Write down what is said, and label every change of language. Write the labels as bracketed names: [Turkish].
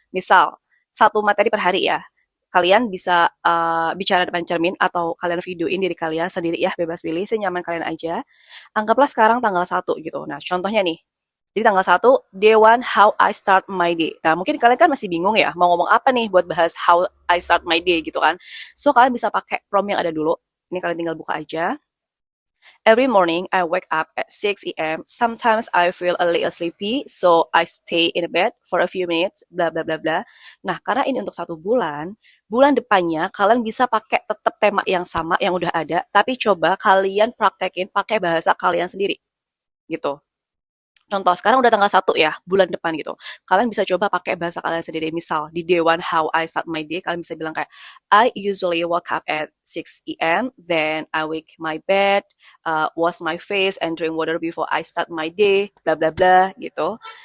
[Indonesian] Misal, 1 materi per hari ya. Kalian bisa bicara depan cermin atau kalian videoin diri kalian sendiri ya, bebas pilih, senyaman kalian aja. Anggaplah sekarang tanggal 1 gitu. Nah, contohnya nih. Jadi tanggal 1, day 1, [English] how I start my day. [Indonesian] Nah, mungkin kalian kan masih bingung ya, mau ngomong apa nih buat bahas [English] how I start my day [Indonesian] gitu kan. So, kalian bisa pakai prompt yang ada dulu. Ini kalian tinggal buka aja. [English] Every morning, I wake up at 6 a.m. Sometimes I feel a little sleepy, so I stay in bed for a few minutes, bla bla bla bla. [Indonesian] Nah, karena ini untuk 1 bulan, bulan depannya kalian bisa pakai tetap tema yang sama yang udah ada, tapi coba kalian praktekin pakai bahasa kalian sendiri. Gitu. Contoh, sekarang udah tanggal 1 ya, bulan depan gitu. Kalian bisa coba pakai bahasa kalian sendiri. Misal, di [English] day one, how I start my day, [Indonesian] kalian bisa bilang kayak, [English] I usually wake up at 6 a.m., then I wake my bed, wash my face, and drink water before I start my day, bla bla bla, [Indonesian] gitu.